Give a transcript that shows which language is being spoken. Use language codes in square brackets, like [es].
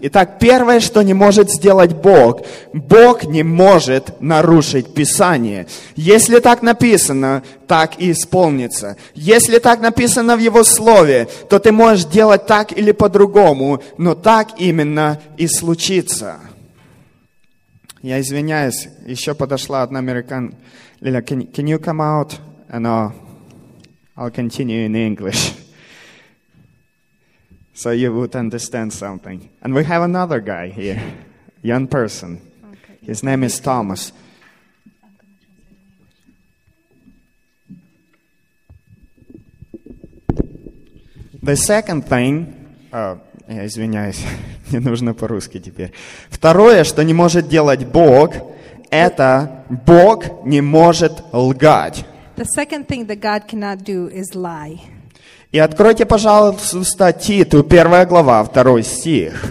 [ru] Итак, первое, что не может сделать Бог, Бог не может нарушить Писание. Если так написано, так и исполнится. Если так написано в Его Слове, то ты можешь делать так или по-другому, но так именно и случится. Я извиняюсь, еще подошла одна американка. [en] Лиля, can you come out? And I'll continue in English, so you would understand something. And we have another guy here, young person. Okay. His name is Thomas. The second thing, [ru] я извиняюсь, не нужно по-русски теперь. Второе, что не может делать Бог, это Бог не может лгать. [en] The second thing that God cannot do is lie. [ru] И откройте, пожалуйста, Титу, 1 глава, 2 стих.